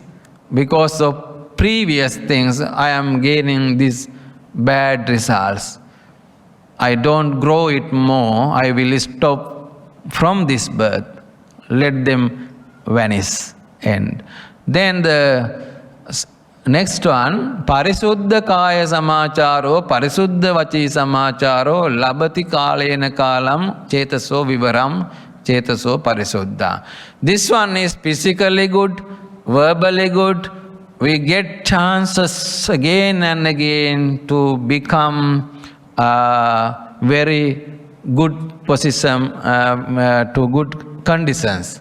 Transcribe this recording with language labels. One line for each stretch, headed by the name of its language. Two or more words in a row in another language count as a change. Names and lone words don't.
English: Because of previous things, I am gaining these bad results. I don't grow it more. I will stop from this birth. Let them vanish. And then the next one,
Pali: parisuddha kaya samacharo, parisuddha vachi samacharo, labati kalena kalam, chetaso vivaram, chetaso parisuddha.
English: This one is physically good, verbally good. We get chances again and again to become very good position, to good conditions.